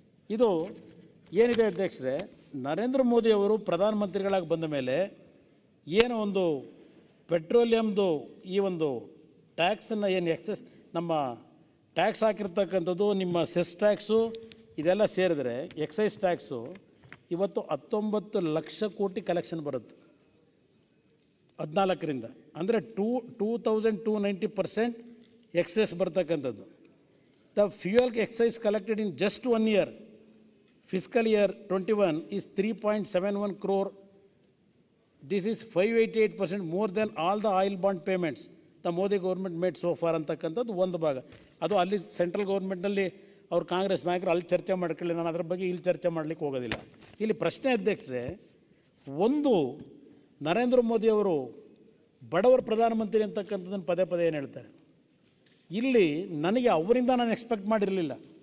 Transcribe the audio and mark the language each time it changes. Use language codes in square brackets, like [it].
[kn] ಇದು ಏನಿದೆ ಅಧ್ಯಕ್ಷರೇ, ನರೇಂದ್ರ ಮೋದಿ ಅವರು ಪ್ರಧಾನಮಂತ್ರಿಗಳಾಗಿ ಬಂದ ಮೇಲೆ ಏನೋ ಒಂದು ಪೆಟ್ರೋಲಿಯಮ್ದು ಈ ಒಂದು ಟ್ಯಾಕ್ಸನ್ನು ಏನು ಎಕ್ಸೆಸ್ ನಮ್ಮ ಟ್ಯಾಕ್ಸ್ ಹಾಕಿರ್ತಕ್ಕಂಥದ್ದು, ನಿಮ್ಮ ಸೆಸ್ ಟ್ಯಾಕ್ಸು ಇದೆಲ್ಲ ಸೇರಿದ್ರೆ ಎಕ್ಸೈಸ್ ಟ್ಯಾಕ್ಸು ಇವತ್ತು 19 ಲಕ್ಷ ಕೋಟಿ ಕಲೆಕ್ಷನ್ ಬರುತ್ತೆ 14ರಿಂದ. ಅಂದರೆ 2,290% ಎಕ್ಸೈಸ್ ಬರ್ತಕ್ಕಂಥದ್ದು. [en] The fuel excise collected in just 1 year, fiscal year 21 is 3.71 crore. This is 588% more than all the oil bond payments the Modi government made so far [kn] ಅಂತಕ್ಕಂಥದ್ದು ಒಂದು ಭಾಗ. ಅದು ಅಲ್ಲಿ ಸೆಂಟ್ರಲ್ ಗೌರ್ಮೆಂಟ್ನಲ್ಲಿ ಅವ್ರು ಕಾಂಗ್ರೆಸ್ ನಾಯಕರು ಅಲ್ಲಿ ಚರ್ಚೆ ಮಾಡ್ಕೊಳ್ಳಿ, ನಾನು ಅದರ ಬಗ್ಗೆ ಇಲ್ಲಿ ಚರ್ಚೆ ಮಾಡಲಿಕ್ಕೆ ಹೋಗೋದಿಲ್ಲ. ಇಲ್ಲಿ ಪ್ರಶ್ನೆ ಅಧ್ಯಕ್ಷರೇ, ಒಂದು ನರೇಂದ್ರ ಮೋದಿ ಅವರು ಬಡವರ ಪ್ರಧಾನಮಂತ್ರಿ ಅಂತಕ್ಕಂಥದ್ದನ್ನು ಪದೇ ಪದೇ ಏನು ಹೇಳ್ತಾರೆ, ಇಲ್ಲಿ ನನಗೆ ಅವರಿಂದ ನಾನು ಎಕ್ಸ್ಪೆಕ್ಟ್ ಮಾಡಿರಲಿಲ್ಲ.